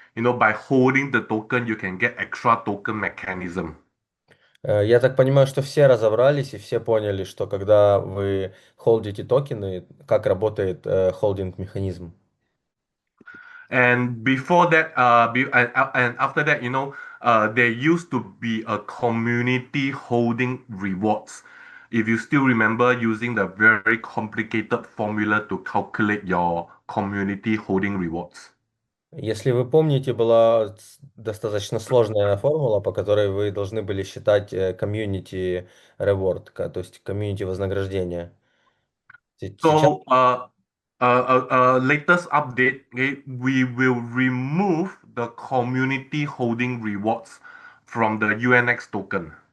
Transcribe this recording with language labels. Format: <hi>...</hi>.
<en>You know, by holding the token, you can get extra token mechanism.</en> <ru>Я так понимаю, что все разобрались и все поняли, что когда вы холдите токены, как работает холдинг-механизм.</ru> <en>And before that, and after that, there used to be a community holding rewards. If you still remember using the very complicated formula to calculate your community holding rewards.</en> <ru>Если вы помните, была достаточно сложная формула, по которой вы должны были считать community reward, то есть community вознаграждение. Сейчас</ru> <en>Latest update, okay, we will remove the community holding rewards from the UNX token.</en>